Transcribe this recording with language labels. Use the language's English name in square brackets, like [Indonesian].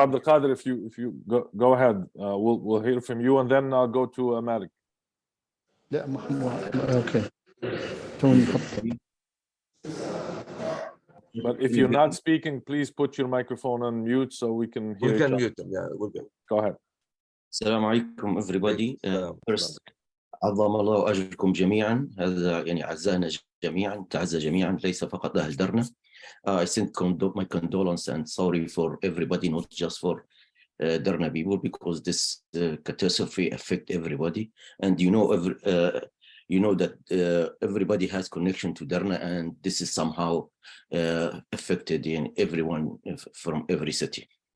[English] Abdul Qadir, if you go ahead, we'll hear from you, and then I'll go to Malik. Yeah, okay. Tony. But if you're not speaking, please put your microphone on mute so we can hear. We can mute them. Yeah, we're good. Go ahead. [Arabic] السلام عليكم [English] everybody. First, [Arabic] عظم الله أجركم جميعا. هذا يعني عزانا جميعا، تعزى جميعا، ليس فقط أهل درنا. [English] I send my condolence and sorry for everybody, not just for Derna people, because this catastrophe affect everybody, and you know that everybody has connection to Derna, and this is somehow affected in everyone from every city.